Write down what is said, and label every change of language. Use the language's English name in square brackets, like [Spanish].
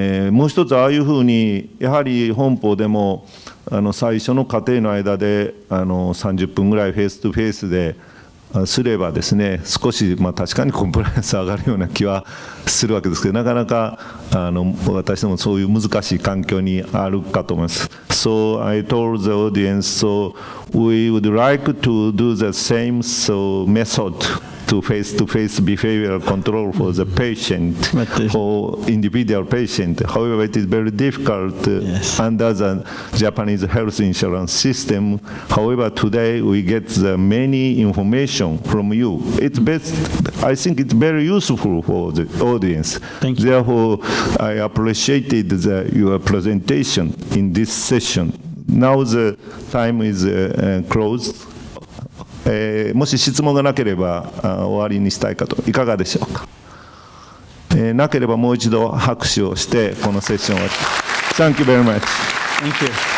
[Japanese] もう一つああいうふうにやはり本法でも最初の過程の間で30分ぐらいフェイストゥフェイスですればですね、少し確かにコンプライアンス上がるような気はするわけですけど、なかなか私どもそういう難しい環境にあるかと思います。 [English] So I told the audience, so we would like to do the same method to face-to-face behavioral control for the patient, for individual patient. However, it is very difficult under the Japanese health insurance system. However, today we get the many information from you. It's best, I think it's very useful for the audience. Thank you. Therefore, I appreciated your presentation in this session. Now the time is closed. [Japanese] もし質問がなければ終わりにしたいかと。いかがでしょうか。なければもう一度拍手をしてこのセッションを終わり。 [English] Thank you very much. Thank you.